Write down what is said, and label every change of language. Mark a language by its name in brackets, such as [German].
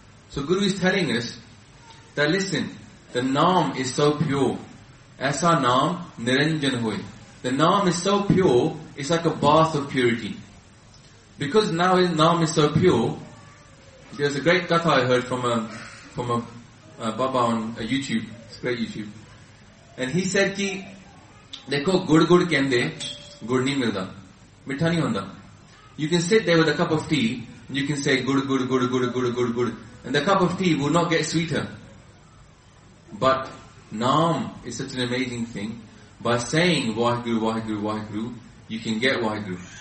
[English] So Guru is telling us that listen, the naam is so pure. [Punjabi] Aisa naam niranjan hoi. [English] The naam is so pure, it's like a bath of purity. Because now his naam is so pure, there's a great katha I heard from a Baba on a YouTube. It's great YouTube. And he said [Punjabi] ਕਿ, ਦੇਖੋ, ਗੁੜ ਗੁੜ ਕਹਿੰਦੇ, ਗੁੜ ਨਹੀਂ ਮਿਲਦਾ. ਮਿੱਠਾ ਨਹੀਂ ਹੋਂਦਾ. [English] You can sit there with a cup of tea, and you can say [Punjabi] ਗੁੜ ਗੁੜ ਗੁੜ ਗੁੜ ਗੁੜ ਗੁੜ ਗੁੜ. [English] And the cup of tea will not get sweeter. But naam is such an amazing thing. By saying Waheguru, Waheguru, Waheguru, you can get Waheguru.